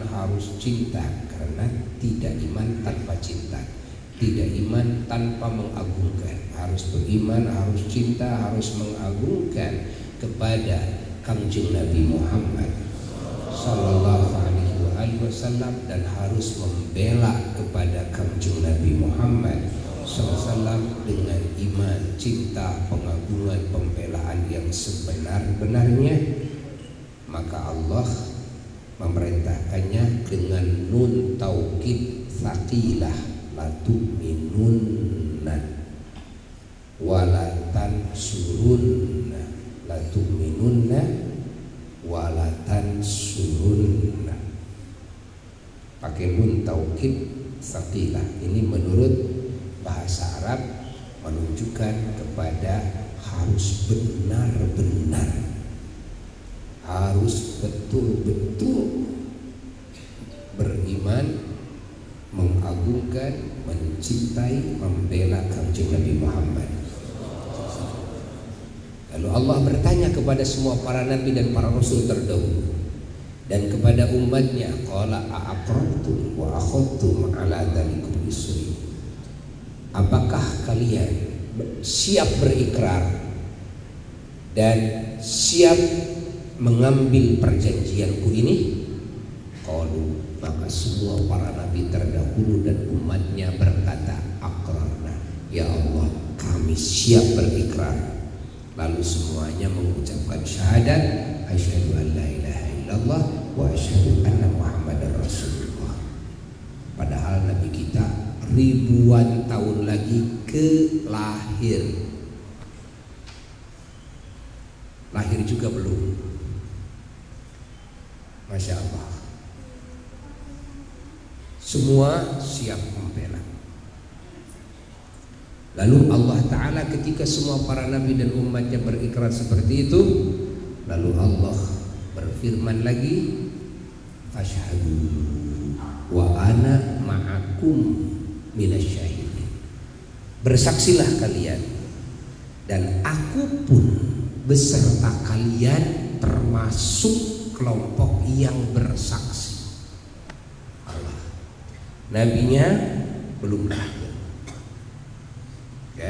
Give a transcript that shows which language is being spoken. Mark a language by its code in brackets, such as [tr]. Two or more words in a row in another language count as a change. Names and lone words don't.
[id] harus cinta, karena tidak iman tanpa cinta, tidak iman tanpa mengagungkan, harus beriman, harus cinta, harus mengagungkan kepada Kangjeng Nabi Muhammad [ar] صلى الله عليه وسلم [id] dan harus membela kepada Kangjeng Nabi Muhammad SAW dengan iman, cinta, pengagungan, pembelaan yang sebenar-benarnya. Maka Allah memerintahkannya dengan [ar] نون التوكيد الثقيلة لتؤمنن ولتنصرن لتؤمنن ولتنصرن, [id] pakai [ar] نون التوكيد الثقيلة. [id] Ini menurut bahasa Arab menunjukkan kepada harus benar-benar, harus betul-betul beriman, mengagungkan, mencintai, membela Kangjeng Nabi Muhammad. Lalu Allah bertanya kepada semua para nabi dan para rasul terdahulu dan kepada umatnya, [ar] قال أأقررتم وأخذتم على ذلكم إصري, [id] apakah kalian siap berikrar dan siap mengambil perjanjianku ini. Qalu, maka semua para nabi terdahulu dan umatnya berkata, aqrarna, ya Allah kami siap berikrar. Lalu semuanya mengucapkan syahadat, [ar] أشهد أن لا إله إلا الله وأشهد أن محمدا رسول الله. [id] Padahal nabi kita ribuan tahun lagi lahir juga belum. [ar] ما شاء الله, [id] semua siap membela. Lalu Allah Ta'ala ketika semua para nabi dan umatnya berikrar seperti itu, lalu Allah berfirman lagi, [ar] فاشهدوا وأنا معكم من الشاهدين. [id] Bersaksilah kalian dan aku pun beserta kalian termasuk kelompok yang bersaksi. Allah, nabinya belum lahir. Ya.